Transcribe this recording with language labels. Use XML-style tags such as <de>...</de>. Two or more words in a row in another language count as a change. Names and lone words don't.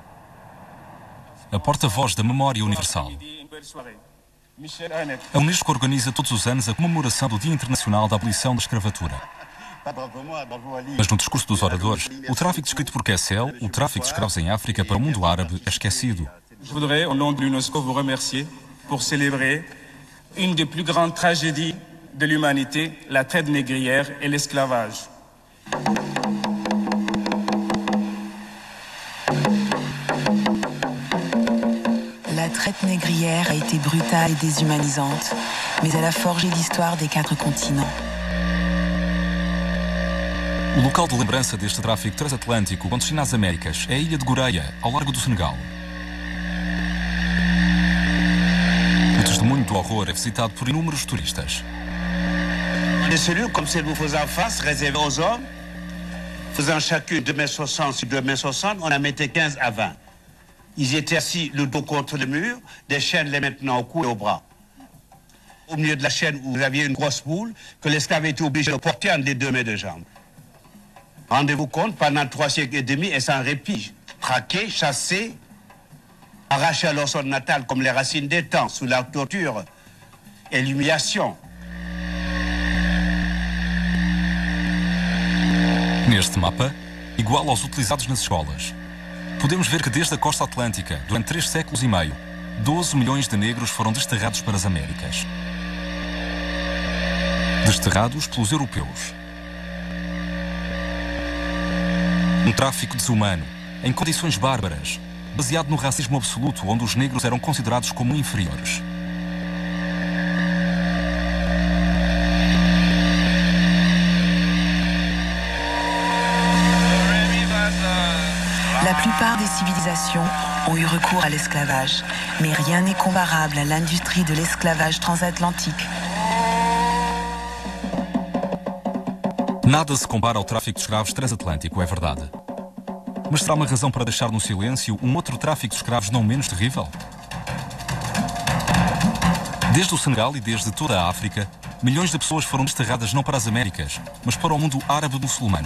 <pt>A porta-voz da memória universal. A Unesco organiza todos os anos a comemoração do Dia Internacional da Abolição da Escravatura. Mas no discurso dos oradores, o tráfico descrito por Kessel, o tráfico de escravos em África para o mundo árabe, é esquecido.</pt> <fr>Je voudrais, au nom de l'UNESCO, vous remercier pour célébrer une des plus grandes tragédies de l'humanité, la traite négrière et l'esclavage. La traite négrière a été brutale et déshumanisante, mais elle a forgé l'histoire des 4 continents.</fr> <pt>O local de lembrança deste tráfico transatlântico quando destina às Américas é a ilha de Goreia, ao largo do Senegal. O testemunho do horror é visitado por inúmeros turistas.</pt> <fr>Des cellules comme celles que vous faisez en face, réservées aux hommes, faisant chacune 2,60 m sur 2,60 m, on en mettait 15 à 20. Ils étaient assis le dos contre le mur, des chaînes les maintenant au cou et au bras. Au milieu de la chaîne, vous aviez une grosse boule que l'esclave était obligé de porter entre les 2 mains de jambes. Rendez-vous compte, pendant 3 siècles et demi, et sans répit, traqués, chassés, arrachés à leur sol natal comme les racines des temps, sous la torture et l'humiliation.</fr> <pt>Neste mapa, igual aos utilizados nas escolas, podemos ver que desde a costa atlântica, durante 3 séculos e meio, 12 milhões de negros foram desterrados para as Américas. Desterrados pelos europeus. Um tráfico desumano, em condições bárbaras, baseado no racismo absoluto, onde os negros eram considerados como inferiores.</pt> <fr>La plupart des civilisations ont eu recours à l'esclavage, mais rien n'est comparable à l'industrie de l'esclavage transatlantique.</fr> <pt>Nada se compara ao tráfico de escravos transatlântico, é verdade. Mas será uma razão para deixar no silêncio um outro tráfico de escravos não menos terrível? Desde o Senegal e desde toda a África, milhões de pessoas foram desterradas não para as Américas, mas para o mundo árabe-muçulmano.</pt>